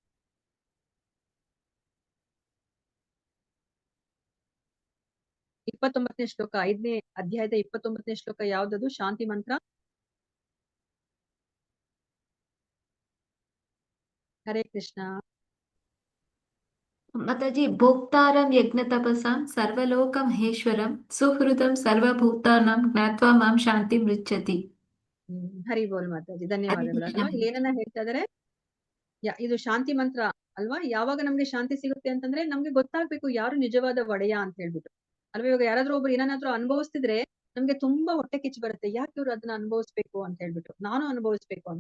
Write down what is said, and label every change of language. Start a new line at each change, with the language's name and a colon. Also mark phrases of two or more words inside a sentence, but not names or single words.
Kannada: 29ನೇ ಶ್ಲೋಕ, 5ನೇ ಅಧ್ಯಾಯದ 29ನೇ ಶ್ಲೋಕ ಯಾವ್ದದು ಶಾಂತಿ ಮಂತ್ರ? ಹರೇ ಕೃಷ್ಣ.
Sanskrit: ಮಾತಾಜಿ, ಭೋಕ್ತಾರಂ ಯಜ್ಞ ತಪಸಾಂ ಸರ್ವಲೋಕ ಮಹೇಶ್ವರಂ ಸುಹೃದಂ ಸರ್ವಭೂತಾನಾಂ ಜ್ಞಾತ್ವಾ ಮಾಂ ಶಾಂತಿ ಮೃಚ್ಛತಿ.
Kannada: ಹರಿ ಬೋಲ್ ಮಾತಾಜಿ, ಧನ್ಯವಾದಗಳು ಅಲ್ವಾ. ಏನನ್ನ ಹೇಳ್ತಾ ಇದಾರೆ? ಇದು ಶಾಂತಿ ಮಂತ್ರ ಅಲ್ವಾ. ಯಾವಾಗ ನಮ್ಗೆ ಶಾಂತಿ ಸಿಗುತ್ತೆ ಅಂತಂದ್ರೆ ನಮ್ಗೆ ಗೊತ್ತಾಗ್ಬೇಕು ಯಾರು ನಿಜವಾದ ಒಡೆಯ ಅಂತ ಹೇಳ್ಬಿಟ್ಟು ಅಲ್ವಾ. ಇವಾಗ ಯಾರಾದ್ರೂ ಒಬ್ರು ಏನನ್ನಾದ್ರೂ ಅನುಭವಿಸ್ತಿದ್ರೆ ನಮ್ಗೆ ತುಂಬಾ ಹೊಟ್ಟೆ ಕಿಚ್ಚು ಬರುತ್ತೆ, ಯಾಕೆ ಇವ್ರು ಅದನ್ನ ಅನುಭವಿಸ್ಬೇಕು ಅಂತ ಹೇಳ್ಬಿಟ್ಟು, ನಾನು ಅನುಭವಿಸ್ಬೇಕು ಅಂತ.